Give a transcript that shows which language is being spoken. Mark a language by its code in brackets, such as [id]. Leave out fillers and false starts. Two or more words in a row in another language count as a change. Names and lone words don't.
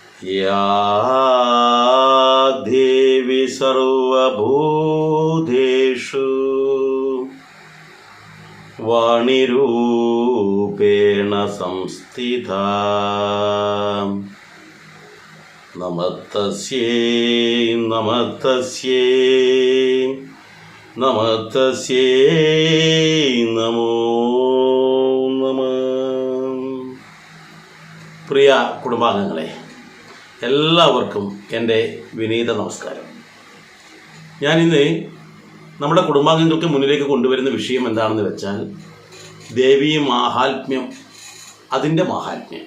[sa] या देवी सर्वभूतेषु वाणिरूपेण संस्थिता नमस्तस्यै नमस्तस्यै नमस्तस्यै नमो नमः. [ml] പ്രിയ കുടുംബാംഗങ്ങളെ, എല്ലാവർക്കും എൻ്റെ വിനീത നമസ്കാരം. ഞാനിന്ന് നമ്മുടെ കുടുംബാംഗങ്ങൾക്ക് മുന്നിലേക്ക് കൊണ്ടുവരുന്ന വിഷയം എന്താണെന്ന് വെച്ചാൽ ദേവീ മാഹാത്മ്യം, അതിൻ്റെ മാഹാത്മ്യം.